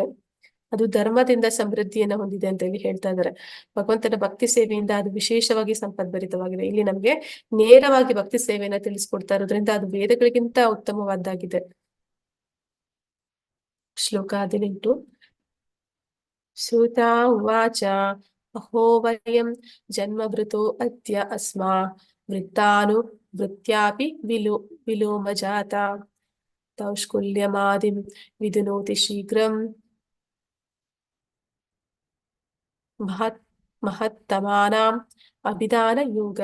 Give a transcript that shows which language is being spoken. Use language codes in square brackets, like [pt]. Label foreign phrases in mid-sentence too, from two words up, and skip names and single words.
[kn] ಅದು ಧರ್ಮದಿಂದ ಸಮೃದ್ಧಿಯನ್ನ ಹೊಂದಿದೆ ಅಂತ ಹೇಳಿ ಹೇಳ್ತಾ ಇದ್ದಾರೆ. ಭಗವಂತನ ಭಕ್ತಿ ಸೇವೆಯಿಂದ ಅದು ವಿಶೇಷವಾಗಿ ಸಂಪದ್ಭರಿತವಾಗಿದೆ. ಇಲ್ಲಿ ನಮ್ಗೆ ನೇರವಾಗಿ ಭಕ್ತಿ ಸೇವೆಯನ್ನ ತಿಳಿಸ್ಕೊಡ್ತಾ ಇರೋದ್ರಿಂದ ಅದು ವೇದಗಳಿಗಿಂತ ಉತ್ತಮವಾದ್ದಾಗಿದೆ. [sa] ಶ್ಲೋಕ 18. ಶ್ರುತಾ ಉವಾಚ ಅಹೋ ವಯಂ ಜನ್ಮಭೃತೋ ಅದ್ಯ ಅಸ್ಮಾ ವೃತ್ತಾನು ವೃತ್ಯಾಪಿ ವಿಲೋಮ ಜಾತ ತೌಷ್ಕುಲ್ಯಮಾದಿಂ ವಿದುನೋತಿ ಶೀಘ್ರಂ ಮಹತ್ತಮಾನಾಂ ಅಭಿಧಾನ ಯೋಗ.